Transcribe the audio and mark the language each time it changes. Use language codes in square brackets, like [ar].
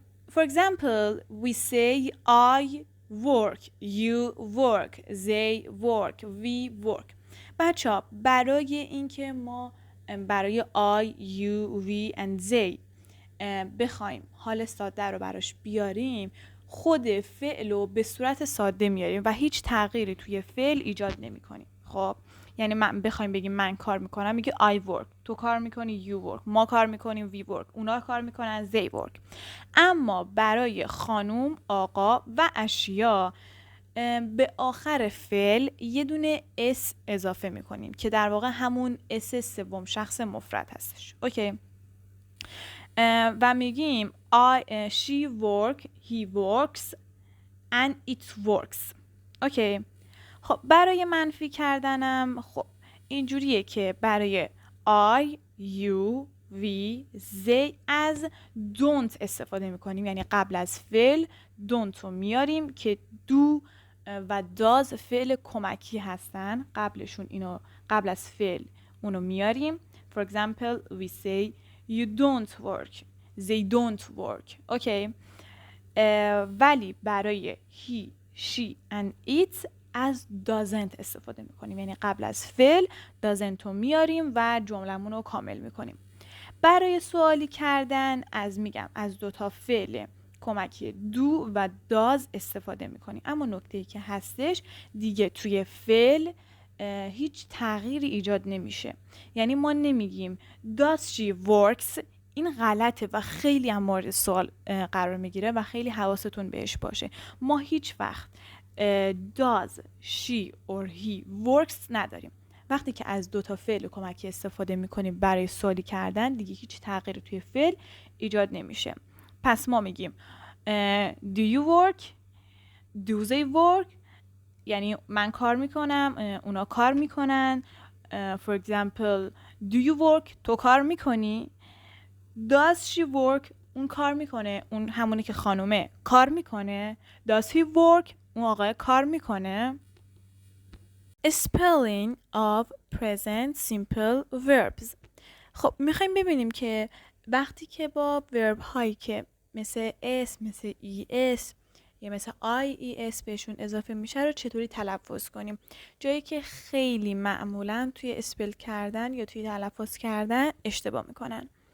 [en] For example, we say I work, you work, they work, we work. [fa] بچه‌ها برای اینکه ما برای I, you, we and they بخوایم حال ساده رو براش بیاریم، خود فعل رو به صورت ساده میاریم و هیچ تغییری توی فعل ایجاد نمی کنیم. خب یعنی من بخوایم بگیم من کار میکنم، میگه [en] I work، [fa] تو کار میکنی [en] you work، [fa] ما کار میکنیم [en] we work، [fa] اونا کار میکنن [en] they work. [fa] اما برای خانوم، آقا و اشیا به آخر فعل یه دونه اس اضافه میکنیم که در واقع همون اس سوم شخص مفرد هستش. اوکی. و میگیم [en] she work, he works and it works. [fa] اوکی. خب برای منفی کردنم خب اینجوریه که برای I, you, we, they از don't استفاده میکنیم، یعنی قبل از فعل don't رو میاریم که do و does فعل کمکی هستن، قبلشون اینو قبل از فعل اونو میاریم. [en] For example, we say you don't work, they don't work. [fa] اوکی. ولی برای he, she and it از doesn't استفاده میکنیم، یعنی قبل از فعل doesn't رو میاریم و جملمون رو کامل میکنیم. برای سوالی کردن از دوتا فعل کمکی do و does استفاده میکنیم، اما نکته‌ای که هستش دیگه توی فعل هیچ تغییری ایجاد نمیشه. یعنی ما نمیگیم [en] does she works، [fa] این غلطه و خیلی هم مورد سوال قرار میگیره و خیلی حواستون بهش باشه. ما هیچ وقت [en] does she or he works [fa] نداریم. وقتی که از دوتا فعل کمکی استفاده میکنیم برای سوالی کردن دیگه هیچ تغییری توی فعل ایجاد نمیشه. پس ما میگیم [en] do you work, do they work، [fa] یعنی من کار میکنم، اونا کار میکنن. [en] For example, do you work، [fa] تو کار میکنی. [en] Does she work، [fa] اون کار میکنه، اون همونی که خانومه کار میکنه. [en] Does he work، [fa] اون آقای کار میکنه. [en] Spelling of present simple verbs. [fa] خب میخوایم ببینیم که وقتی که با verb هایی که مثل s، مثل es یا مثل ies بهشون اضافه میشه رو چطوری تلفظ کنیم. جایی که خیلی معمولا توی اسپل کردن یا توی تلفظ کردن اشتباه میکنن.